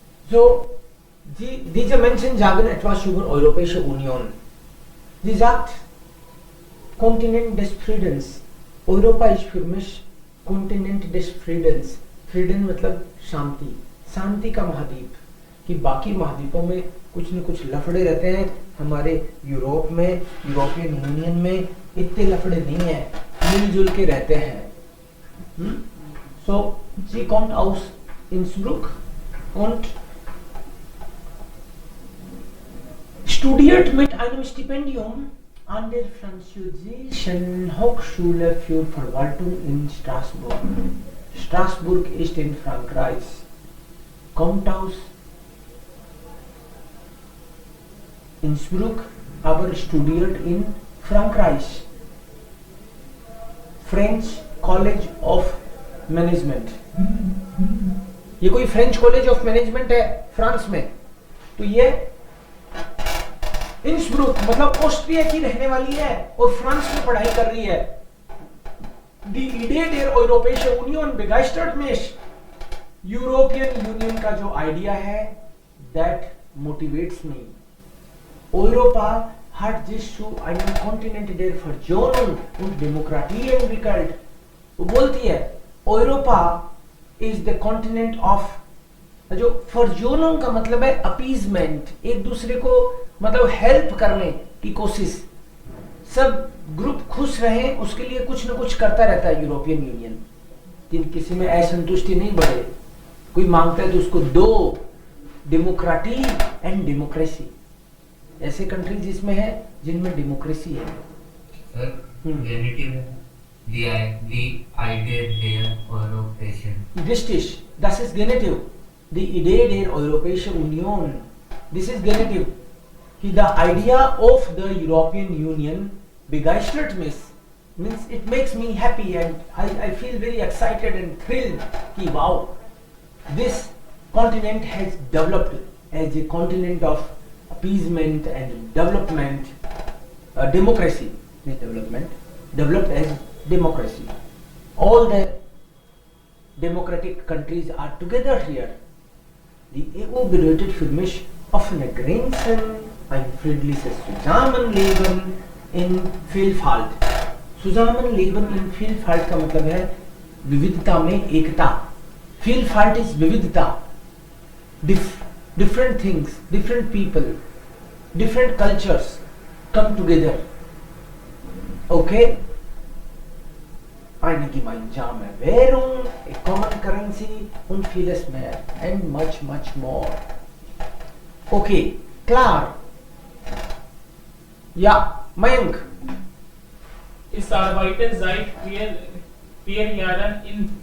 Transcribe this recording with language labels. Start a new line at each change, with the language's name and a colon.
German: So, diese Menschen sagen etwas über Europäische Union. Sie sagt, Kontinent des Friedens. Europa ist für mich Kontinent des Friedens.
Hindi: Frieden मतलब शांति. शांति का महाद्वीप. कि बाकी महाद्वीपों में कुछ न कुछ लफड़े रहते हैं, हमारे यूरोप में, यूरोपियन यूनियन में इतने लफड़े नहीं है, मिलजुल के रहते हैं.
German: So, sie kommt aus Innsbruck und studiert mit einem Stipendium an der französischen Hochschule für Verwaltung in Straßburg. Straßburg ist in Frankreich. Kommt aus Innsbruck, aber studiert in Frankreich.
English: French College of Management.
Hindi: ये कोई French college of management है France में, तो ये Innsbruck मतलब Austria की रहने वाली है और फ्रांस में पढ़ाई कर रही है.
German: Die Idee der Europäischen Union begeistert mich.
Hindi: European union का जो आइडिया है,
English: that motivates me.
German: Europa hat sich zu einem Kontinent der Versöhnung und Demokratie entwickelt.
Hindi: वो बोलती है
English: Europa is the continent of,
Hindi: जो फर्जोनों का मतलब है अपीजमेंट, एक दूसरे को मतलब हेल्प करने की कोशिश, सब ग्रुप खुश रहे उसके लिए कुछ न कुछ करता रहता है यूरोपियन यूनियन. किसी में असंतुष्टि नहीं बढ़े, कोई मांगता है तो उसको दो. डेमोक्रेटी एंड डेमोक्रेसी, ऐसे कंट्रीज जिसमें है जिनमें डेमोक्रेसी है.
German: The Idee der Europäischen. Richtig, das ist Genitiv. Die Idee der Europäischen Union.
English: This is Genitiv. The idea of the European Union
German: begeistert mich.
English: Means it makes me happy and I feel very excited and thrilled. Ki wow, this continent has developed as a continent of appeasement and development, democracy. Not development, developed as democracy. All the democratic countries are together here.
German: Die EU bedeutet für mich offene Grenzen, ein friedliches Zusammenleben in Vielfalt. Zusammenleben in Vielfalt
Hindi: का मतलब है विविधता में एकता.
English: Vielfalt is विविधता. Different things, different people, different cultures come together. Okay?
German: Eine gemeinsame Währung,
English: a common currency
German: und vieles mehr.
English: And much, much more. Okay, klar.
German: Ja, Mayank. Ist arbeitet seit 4 Jahren in